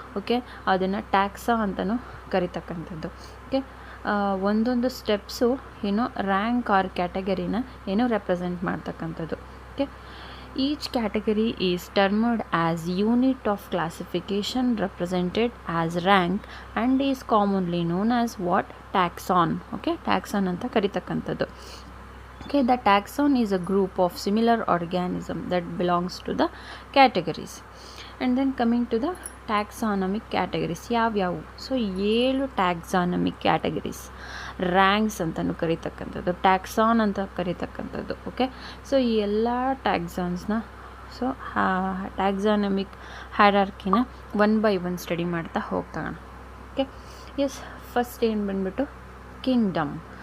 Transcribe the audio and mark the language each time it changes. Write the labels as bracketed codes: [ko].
[kn] Okay, ಅದನ್ನು ಟ್ಯಾಕ್ಸಾ ಅಂತಲೂ ಕರಿತಕ್ಕಂಥದ್ದು. Okay, ಒಂದೊಂದು ಸ್ಟೆಪ್ಸು ಏನೋ ರ್ಯಾಂಕ್ ಆರ್ ಕ್ಯಾಟಗರಿನ ಏನೋ ರೆಪ್ರೆಸೆಂಟ್ ಮಾಡ್ತಕ್ಕಂಥದ್ದು. [en] Okay, each category is termed as unit of classification represented as rank and is commonly known as what, taxon. [kn] Okay, ಟ್ಯಾಕ್ಸಾನ್ ಅಂತ ಕರಿತಕ್ಕಂಥದ್ದು. [en] Okay, the taxon is a group of similar organism that belongs to the categories. And then coming to the taxonomic categories, [kn] ಯಾವ್ಯಾವು? So [en] 7 taxonomic categories, [kn] ranks ಅಂತಲೂ ಕರಿತಕ್ಕಂಥದ್ದು, ಟ್ಯಾಕ್ಸಾನ್ ಅಂತ ಕರಿತಕ್ಕಂಥದ್ದು. Okay, so ಈ ಎಲ್ಲ ಟ್ಯಾಕ್ಸಾನ್ಸ್ನ, so ಟ್ಯಾಕ್ಸಾನಮಿಕ್ ಹೈರಾರ್ಕಿನ [en] one by one [kn] study ಮಾಡ್ತಾ ಹೋಗ್ತಾಗೋಣ. Okay, S, first ಏನು ಬಂದ್ಬಿಟ್ಟು Kingdom.